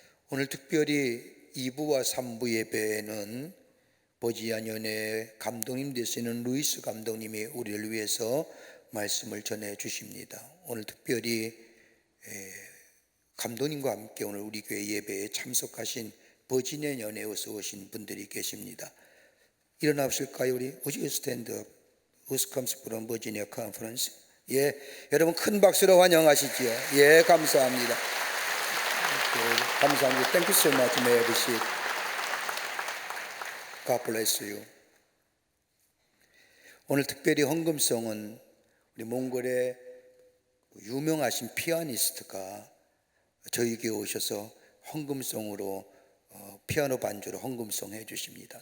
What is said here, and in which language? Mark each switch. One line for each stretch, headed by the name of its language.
Korean: 오늘 특별히 2부와 3부 예배에는 버지안 연회 감독님 되시는 루이스 감독님이 우리를 위해서 말씀을 전해 주십니다. 오늘 특별히 감독님과 함께 오늘 우리 교회 예배에 참석하신 버지니아 연회에서 오신 분들이 계십니다. 일어나실까요? 우리
English: Would you stand up? Who comes from Virginia Conference?
Korean: 예, 여러분 큰 박수로 환영하시지요. 예, 감사합니다. 감사합니다.
English: Thank you so much. May I have a seat? God bless you.
Korean: 오늘 특별히 헌금송은 우리 몽골의 유명하신 피아니스트가 저에게 오셔서 헌금송으로 피아노 반주로 헌금송 해주십니다.